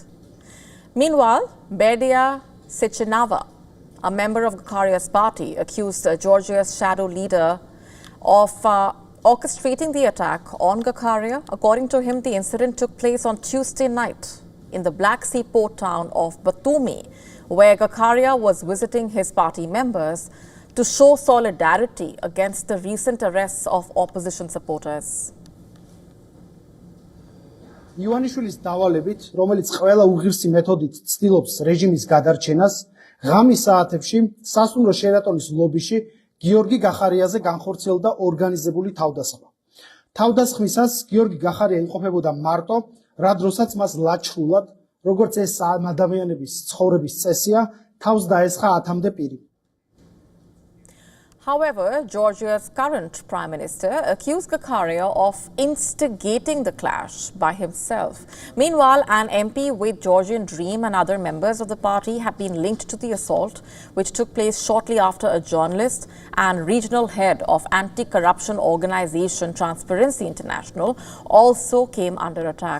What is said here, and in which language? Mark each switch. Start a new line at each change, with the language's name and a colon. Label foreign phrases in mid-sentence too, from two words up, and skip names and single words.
English: Meanwhile, Bedia Sechenava, a member of Gakaria's party, accused Georgia's shadow leader of orchestrating the attack on Gakharia. According to him, the incident took place on Tuesday night in the Black Sea port town of Batumi, where Gakharia was visiting his party members to show solidarity against the recent arrests of opposition supporters.
Georgian: ივანიშვილის დავალებით, რომელიც ყველა უღირსი მეთოდით ცდილობს რეჟიმის გადარჩენას, ღამის საათებში სასტუმრო შერატონის ლობიში გიორგი გახარიაზე განხორციელდა ორგანიზებული თავდასხმა. თავდასხმისას გიორგი გახარია იმყოფებოდა მარტო, რა დროსაც მას ლაჩხრულად, როგორც ეს ადამიანების ცხოვრების წესია, თავს დაესხა 10-მდე პირი.
English: However, Georgia's current Prime Minister accused Gakharia of instigating the clash by himself. Meanwhile, an MP with Georgian Dream and other members of the party have been linked to the assault, which took place shortly after a journalist and regional head of anti-corruption organization Transparency International also came under attack.